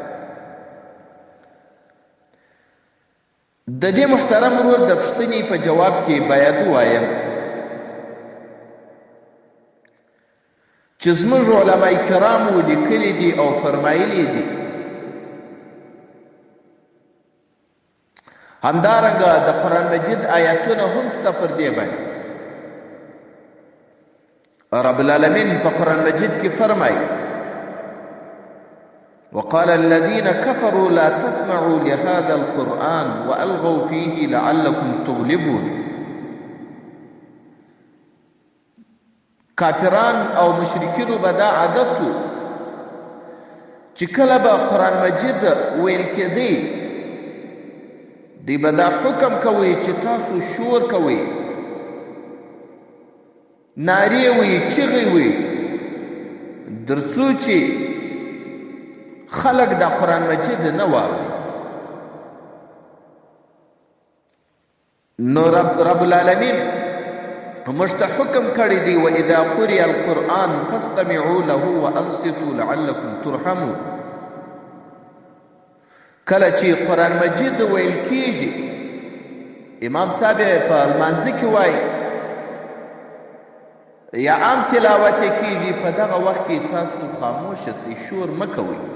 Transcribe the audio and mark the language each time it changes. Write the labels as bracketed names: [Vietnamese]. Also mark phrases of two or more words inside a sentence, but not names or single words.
[Pashto] د دې محترم ورور د پوښتنې په جواب کې باید ووایم چې زموږ علماء کرامو لیکلي دي او فرمایلي دي، همدارنګه د قرآن مجید آیاتونه هم شته پر دې باندې. رب العالمین په قرآن مجید کې فرمایي [Arabic] وقال الذين كفروا لا تسمعوا لهذا القرآن وألغوا فيه لعلكم تغلبون. [Pashto] کافران او مشرکینو به دا عادت و چې کله به قرآن مجید ویل کېدی، دوی به دا حکم کوي چې تاسو شور کوئ، نارې وي، چغې وي، تر څو چې خلق دا قرآن مجید نه واوري. نو رب العالمین موږ ته حکم کړی دی [Arabic] وَإِذَا قُرِئَ الْقُرْآنُ فَاسْتَمِعُوا لَهُ وَأَنصِتُوا لَعَلَّكُمْ تُرْحَمُونَ. [Pashto] کله چې قرآن مجید ویل کیږي، امام صاحب په لمانځه کې وایي یا عام تلاوت کیږي، په دغه وخت کې تاسو خاموش شئ، شور مه کوئ.